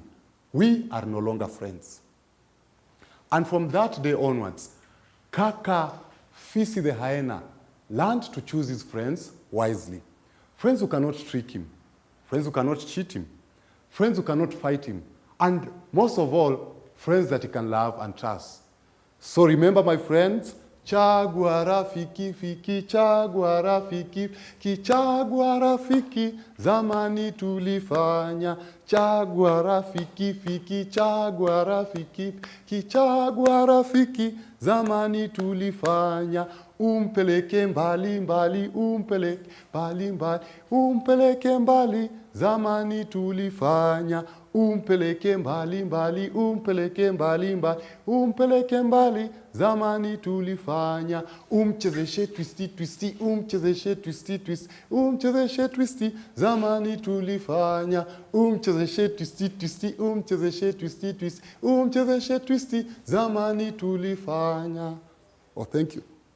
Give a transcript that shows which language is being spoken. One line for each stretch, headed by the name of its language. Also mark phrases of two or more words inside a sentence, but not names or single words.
English: We are no longer friends. And from that day onwards, Kaka Fisi the hyena learned to choose his friends wisely. Friends who cannot trick him, friends who cannot cheat him, friends who cannot fight him, and most of all, friends that he can love and trust. So remember, my friends,
Swahili: Chagua Rafiki, Fiki, Chagua Rafiki, Chagua Rafiki, zamani tulifanya. Chagua Rafiki, Fiki, Chagua Rafiki, Chagua Rafiki, zamani tulifanya. Umpeleke mbali mbali, umpeleke mbali mbali, umpeleke mbali, zamani tulifanya. Umpeleke mbali mbali, umpeleke mbali mbali, umpeleke mbali, zamani tulifanya. Umchezeshe twisti twisti, umchezeshe twisti twisti, umchezeshe twisti, zamani tulifanya. Umchezeshe twisti twisti, umchezeshe twisti twisti, umchezeshe twisti, zamani tulifanya.
English: Oh, thank you.